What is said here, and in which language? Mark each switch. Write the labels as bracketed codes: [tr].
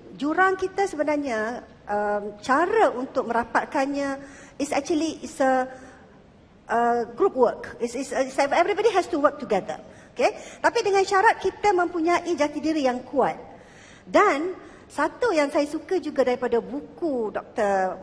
[ms] Jurang kita sebenarnya cara untuk merapatkannya [en] is a group work. Everybody has to work together. [ms] Okay? Tapi dengan syarat kita mempunyai jati diri yang kuat. Dan satu yang saya suka juga daripada buku Dr.